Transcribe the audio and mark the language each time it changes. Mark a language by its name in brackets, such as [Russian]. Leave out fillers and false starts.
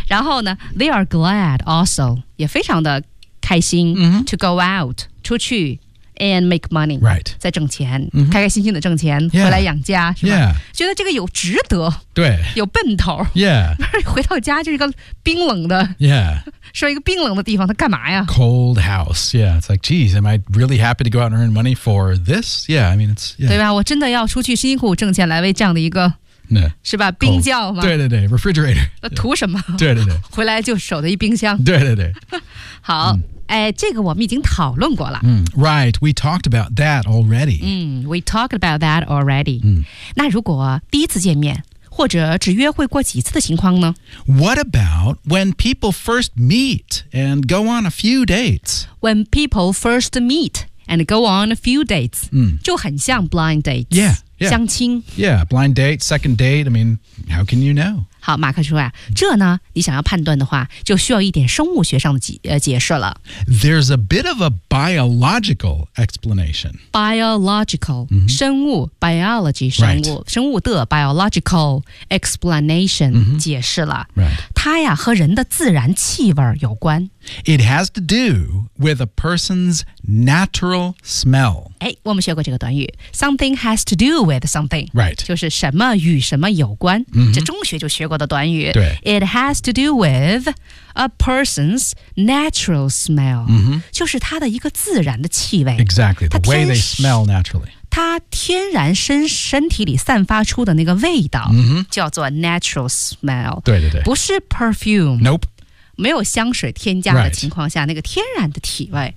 [Chinese] 然后呢 [English] they are glad also. [Chinese] 也非常的开心、 mm-hmm. [English] to go out [Chinese] 出去 [English] and make money right [Chinese] 再挣钱、 mm-hmm. 开开心心的挣钱、 [English] yeah. [Chinese] 回来养家是吧、 [English] yeah. [Chinese] 觉得这个有值得对有奔头 [English] yeah [Chinese] 回到家就是一个冰冷的 [English] yeah [Chinese] 说一个冰冷的地方他干嘛呀 [English] cold house yeah it's like geez am I really happy to go out and earn money for this yeah I mean it's、yeah. [Chinese] 对吧我真的要出去辛辛苦苦挣钱来为这样的一个 [English] No. [Chinese] 是吧冰窖嘛、 oh, 对对对 refrigerator 那图什么对对对回来就守在一冰箱对对对好、嗯、哎，这个我们已经讨论过了、 [English] 嗯、Right we talked about that already、嗯、We talked about that already、 [Chinese] 嗯、那如果第一次见面或者只约会过几次的情况呢 [English] What about when people first meet and go on a few dates When people first meet and go on a few dates、 [Chinese] 嗯、就很像 [English] blind dates YeahYeah. [Chinese] 相亲 [English] Yeah, blind date, second date I mean, how can you know? [Chinese] 好，马克说啊，这呢，你想要判断的话，就需要一点生物学上的解释了。 [English] There's a bit of a biological explanation. Biological,、mm-hmm. 生物 ,biology, 生物、 right. [Chinese] 生物的 [English] biological explanation、 mm-hmm. [Chinese] 解释了。 [English] Right. [Chinese] 它呀，和人的自然气味有关。 [English] It has to do with a person's natural smell. [Chinese] 哎，我们学过这个短语 ， [English] something has to do with something. Right. [Chinese] 就是什么与什么有关。 Mm-hmm. 这中学就学过的短语。对。 [English] It has to do with a person's natural smell. [Chinese] 嗯哼。就是他的一个自然的气味。 [English] Exactly. The way they smell naturally. [Chinese] 他天然身体里散发出的那个味道、 mm-hmm. 叫做 [English] natural smell. [Chinese] 对对对。不是 perfume. [English] Nope. [Chinese] 没有香水添加的情况下、 [English] right. [Chinese] 那个天然的体味、